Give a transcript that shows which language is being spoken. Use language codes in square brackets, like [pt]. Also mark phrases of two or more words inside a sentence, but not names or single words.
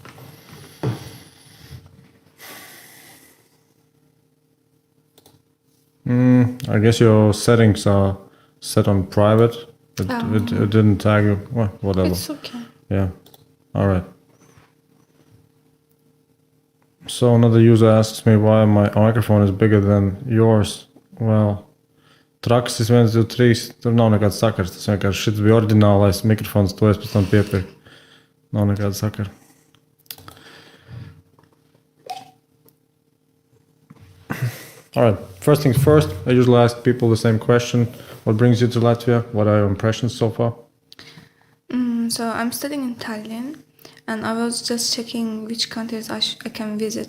[en] I guess your settings are set on private. It didn't tag you. Well, whatever. It's okay. Yeah. All right. So another user asks me why my microphone is bigger than yours. Well, [lv] Traksis [en] 1, 2, 3, [lv] tur nav nekāds sakars. Tas vienkārši šis bija oriģinālais mikrofons, to es pēc tam piepirku. Nav nekāda sakara. [en] All right. First things first, I usually ask people the same question. What brings you to Latvia? What are your impressions so far? So I'm studying in Tallinn, and I was just checking which countries I can visit.